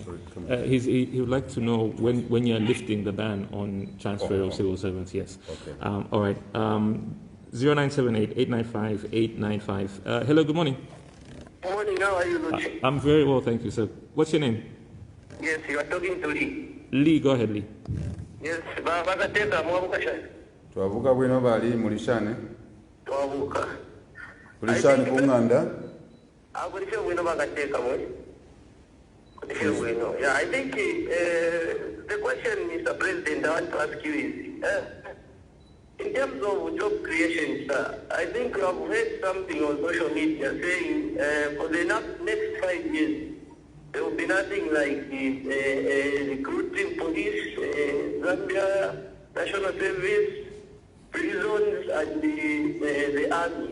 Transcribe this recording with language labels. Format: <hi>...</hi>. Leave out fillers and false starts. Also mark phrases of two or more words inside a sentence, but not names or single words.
<en>He would like to know when you're lifting the ban on transfer of civil servants. Yes. Okay. All right. 0978-895-895. Hello. Good morning. Good morning. How are you, Luchi? I'm very well, thank you, sir. What's your name? Yes, you are talking to Lee. Lee, go ahead, Lee. Yes,</en> <bem>bakateka mwabuka shani. Twavuka bwino bali mulishane. Twavuka. Mulishane kunganda. Kulisha bwino bakateka mwe. Kulisha bwino.</bem> <en>Yeah, I think the question, Mr. President, I want to ask you is, in terms of job creation, sir, I think you have heard something on social media saying for the next 5 years, there will be nothing like recruiting police, Zambia, National Service, prisons, and the army.</en>